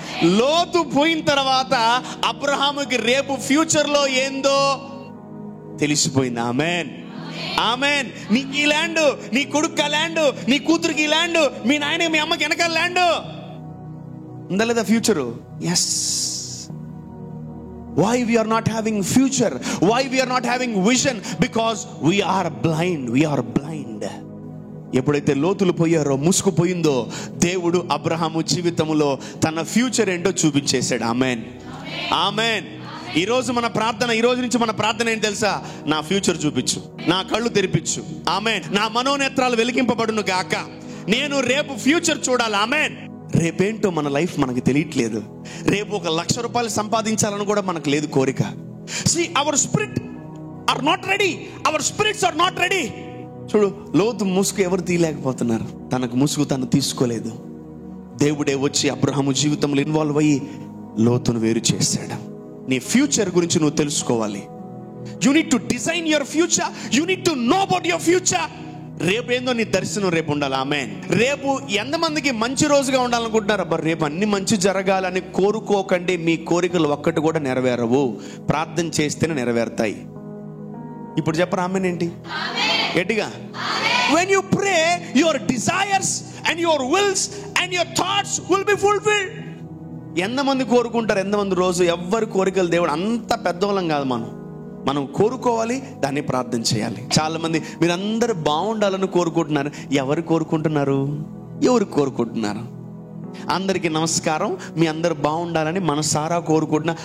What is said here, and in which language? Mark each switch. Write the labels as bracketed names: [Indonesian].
[Telugu] లోతు పోయిన తర్వాత అబ్రహాముకి రేపు ఫ్యూచర్ లో ఏందో తెలిసిపోయింది. ఆమేన్. నీకు ఈ ల్యాండ్, నీ కొడుకు ల్యాండ్, నీ కూతురికి ఈ ల్యాండ్, మీ నాయన మీ అమ్మకి వెనకాల ల్యాండ్ ఉందా లేదా? Future. Yes. [English] Why we are not having future? Why we are not having vision? Because we are blind. [Telugu] ఎప్పుడైతే లోతులు పోయారో, ముసుగు పోయిందో, దేవుడు అబ్రహాము జీవితంలో తన ఫ్యూచర్ ఏంటో చూపించేశాడు. ఆమేన్. ఈ రోజు నుంచి మన ప్రార్థన ఏంటి తెలుసా? నా ఫ్యూచర్ చూపించు, నా కళ్ళు తెరిపించు. ఆమేన్. నా మనోనేత్రాలు వెలిగింపబడును గాక. నేను రేపు ఫ్యూచర్ చూడాలి. ఆమేన్. రేపేంటో మన లైఫ్ మనకు తెలియట్లేదు. రేపు 1,00,000 రూపాయలు సంపాదించాలని కూడా మనకు లేదు కోరిక. [English] See, our spirit are not ready. Our spirits are not ready. [Telugu] చూడు, లోతు ముసుగు ఎవరు తీయలేకపోతున్నారు. తనకు ముసుగు తను తీసుకోలేదు. దేవుడే వచ్చి అబ్రహాము జీవితంలో ఇన్వాల్వ్ అయ్యి లోతును వేరు చేశాడు. నీ ఫ్యూచర్ గురించి నువ్వు తెలుసుకోవాలి. [English] You need to design your future. You need to know about your future. [Telugu] రేపు ఏందో నీ దర్శనం రేపు ఉండాలి. ఆమేన్. రేపు ఎంతమందికి మంచి రోజుగా ఉండాలనుకుంటున్నారు? అబ్బా రేపు అన్ని మంచి జరగాలని కోరుకోకండి. మీ కోరికలు ఒక్కటి కూడా నెరవేరవు, ప్రార్థన చేస్తేనే నెరవేరుతాయి. ఇప్పుడు చెప్పరా ఆమేన్ ఏంటి? గట్టిగా. [English] When you pray, your desires and your wills and your thoughts will be fulfilled. [Telugu] ఎంతమంది కోరుకుంటారు? ఎంతమంది రోజు ఎవ్వరి కోరికలు దేవుడు అంత పెద్దవాళ్ళం కాదు. మనం కోరుకోవాలి, దాన్ని ప్రార్థన చేయాలి. చాలా మంది మీరందరూ బాగుండాలని కోరుకుంటున్నారు. ఎవరు కోరుకుంటున్నారు? ఎవరు కోరుకుంటున్నారు? అందరికీ నమస్కారం. మీ అందరు బాగుండాలని మనసారా కోరుకుంటున్నా.